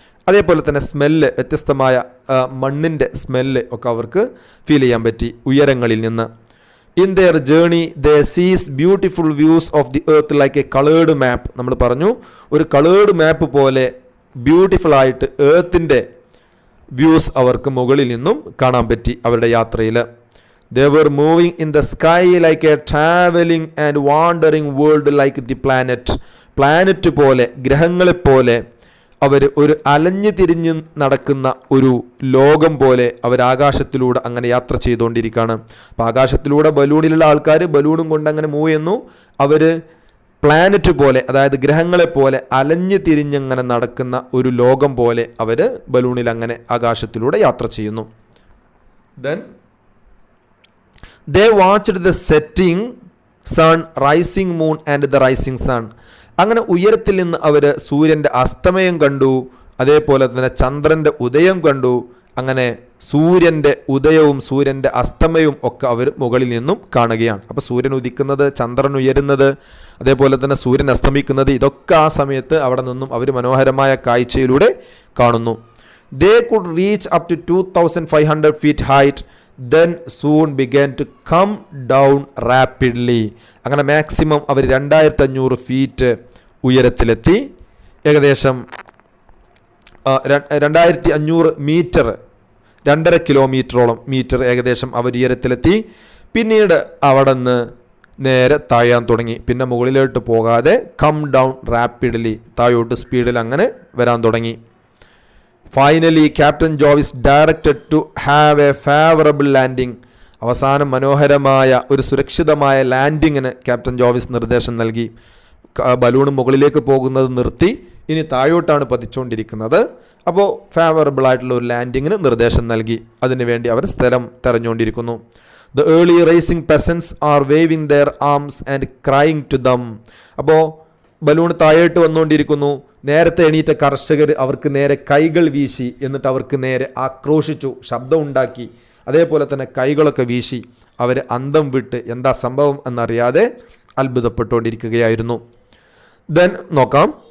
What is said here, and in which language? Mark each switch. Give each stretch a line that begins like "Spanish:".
Malayalam: അതേപോലെ തന്നെ സ്മെല്ല്, വ്യത്യസ്തമായ മണ്ണിൻ്റെ സ്മെല്ല് ഒക്കെ അവർക്ക് ഫീൽ ചെയ്യാൻ പറ്റി ഉയരങ്ങളിൽ നിന്ന്.
English: In their journey they sees beautiful views of the earth like a coloured map.
Malayalam: നമ്മൾ പറഞ്ഞു, ഒരു കളേർഡ് മാപ്പ് പോലെ ബ്യൂട്ടിഫുൾ ആയിട്ട് എർത്തിൻ്റെ വ്യൂസ് അവർക്ക് മുകളിൽ നിന്നും കാണാൻ പറ്റി അവരുടെ യാത്രയിൽ.
English: They were moving in the sky like a traveling and wandering world like the planet.
Malayalam: Planet പോലെ, ഗ്രഹങ്ങളെപ്പോലെ അവർ ഒരു അലഞ്ഞു തിരിഞ്ഞ് നടക്കുന്ന ഒരു ലോകം പോലെ അവർ ആകാശത്തിലൂടെ അങ്ങനെ യാത്ര ചെയ്തുകൊണ്ടിരിക്കുകയാണ്. അപ്പോൾ ആകാശത്തിലൂടെ ബലൂണിലുള്ള ആൾക്കാർ ബലൂണും കൊണ്ട് അങ്ങനെ മൂവ് ചെയ്യുന്നു. അവർ പ്ലാനറ്റ് പോലെ, അതായത് ഗ്രഹങ്ങളെപ്പോലെ അലഞ്ഞു തിരിഞ്ഞങ്ങനെ നടക്കുന്ന ഒരു ലോകം പോലെ അവർ ബലൂണിൽ അങ്ങനെ ആകാശത്തിലൂടെ യാത്ര ചെയ്യുന്നു.
English: Then they watched the setting sun, rising moon and the rising sun.
Malayalam: അങ്ങനെ ഉയരത്തിൽ നിന്ന് അവർ സൂര്യൻ്റെ അസ്തമയം കണ്ടു, അതേപോലെ തന്നെ ചന്ദ്രൻ്റെ ഉദയം കണ്ടു. അങ്ങനെ സൂര്യൻ്റെ ഉദയവും സൂര്യൻ്റെ അസ്തമയവും ഒക്കെ അവർ മുകളിൽ നിന്നും കാണുകയാണ്. അപ്പോൾ സൂര്യൻ ഉദിക്കുന്നത്, ചന്ദ്രൻ ഉയരുന്നത്, അതേപോലെ തന്നെ സൂര്യൻ അസ്തമിക്കുന്നത്, ഇതൊക്കെ ആ സമയത്ത് അവിടെ നിന്നും അവർ മനോഹരമായ കാഴ്ചയിലൂടെ കാണുന്നു.
English: They could reach up to 2500 feet height. Then soon began to come down rapidly.
Malayalam: അങ്ങനെ മാക്സിമം അവർ 2500 ഫീറ്റ് ഉയരത്തിലെത്തി. ഏകദേശം 2500 മീറ്റർ, 2.5 കിലോമീറ്ററോളം മീറ്റർ ഏകദേശം അവർ ഉയരത്തിലെത്തി. പിന്നീട് അവിടെ നിന്ന് നേരെ താഴാൻ തുടങ്ങി. പിന്നെ മുകളിലോട്ട് പോകാതെ
English: come down rapidly,
Malayalam: താഴോട്ട് സ്പീഡിൽ അങ്ങനെ വരാൻ തുടങ്ങി.
English: Finally captain Jovis directed to have a favourable landing.
Malayalam: അവസാനം മനോഹരമായ ഒരു സുരക്ഷിതമായ ലാൻഡിങ്ങിന് ക്യാപ്റ്റൻ ജോവിസ് നിർദ്ദേശം നൽകി. ബലൂൺ മുകളിലേക്ക് പോകുന്നത് നിർത്തി, ഇനി താഴോട്ടാണ് പതിച്ചുകൊണ്ടിരിക്കുന്നത്. അപ്പോൾ ഫേവറബിൾ ആയിട്ടുള്ള ഒരു ലാൻഡിങ്ങിന് നിർദ്ദേശം നൽകി. അതിനുവേണ്ടി അവർ സ്ഥലം തെരഞ്ഞുകൊണ്ടിരിക്കുന്നു.
English: The early racing peasants are waving their arms and crying to them.
Malayalam: അപ്പോൾ ബലൂൺ താഴോട്ട് വന്നുകൊണ്ടിരിക്കുന്നു. നേരത്തെ എണീറ്റ കർഷകർ അവർക്ക് നേരെ കൈകൾ വീശി, എന്നിട്ട് അവർക്ക് നേരെ ആക്രോശിച്ചു, ശബ്ദം ഉണ്ടാക്കി. അതേപോലെ തന്നെ കൈകളൊക്കെ വീശി അവർ അന്തം വിട്ട് എന്താ സംഭവം എന്നറിയാതെ അത്ഭുതപ്പെട്ടുകൊണ്ടിരിക്കുകയായിരുന്നു. ദെൻ നോക്കാം.